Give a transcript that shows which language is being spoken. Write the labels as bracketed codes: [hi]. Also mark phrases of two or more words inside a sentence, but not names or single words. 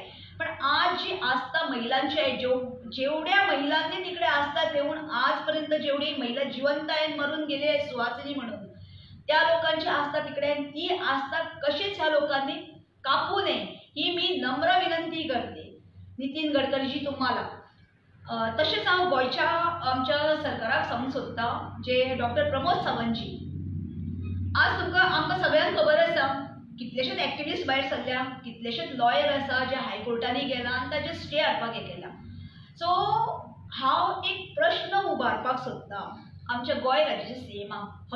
[mr] पण आज जी आस्था महिलांची आहे, जेवढ्या महिलांनी तिकडे आस्था ठेवून आजपर्यंत जेवढी महिला जिवंत आहेत, मरून गेले आहेत सुहासिनी म्हणून, त्या लोकांची आस्था तिकडे आहे. ती आस्था कशीच ह्या लोकांनी कापू नये ही मी नम्र विनंती करते नितीन गडकरीजी तुम्हाला. [kok] तसेच हांव गोंयच्या आमच्या सरकाराक सांगूंक सोदता जे डॉक्टर प्रमोद सावंतजी. आज आमकां सगळ्यांक खबर आसा कितलेशेच एक्टिविस्ट भायर सरल्या, कितलेशेच लॉयर आसा जे हायकोर्टांनी गेला आनी ताचे स्टे हाडपाक येयला. सो हांव एक प्रश्न उबारपाक सोदता आमच्या गोंय राज्याच्या सीएमाक.